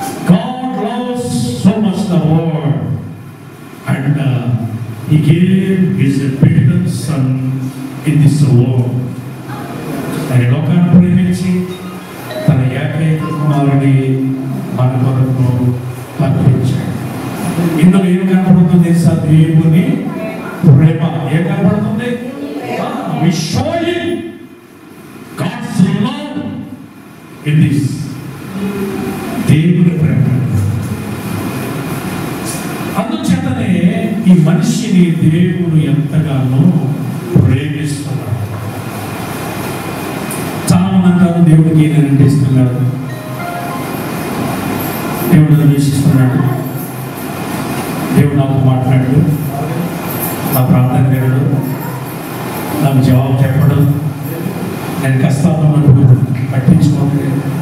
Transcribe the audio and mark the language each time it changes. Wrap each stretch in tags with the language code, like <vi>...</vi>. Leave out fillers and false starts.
<en>God loves so much the world and he gave his begotten son in this world.</en> <te>ఆయన లోకాన్ని ప్రేమించి తన ఏకైక కుమారుని మన కొరకు పంపించాడు. ఇందులో ఏం కనపడుతుంది తెలుసా? దేవుని ప్రేమ ఏం కనపడుతుంది?</te> <en>We show him God's love in this.</en> <te>దేవుని ప్రేమ. అందుచేతనే ఈ మనిషిని దేవుడు ఎంతగానో ప్రేమిస్తున్నాడు. చాలా మంది అంటారు దేవుడికి ఏదైనా ఇస్తున్నాడు, దేవుడు ద్వేషిస్తున్నాడు, దేవుడు నాకు మాట్లాడు, నా ప్రార్థన వినడు, నాకు జవాబు చెప్పడు, నేను కష్టాలు ఉన్నప్పుడు పట్టించుకోలేదు.</te>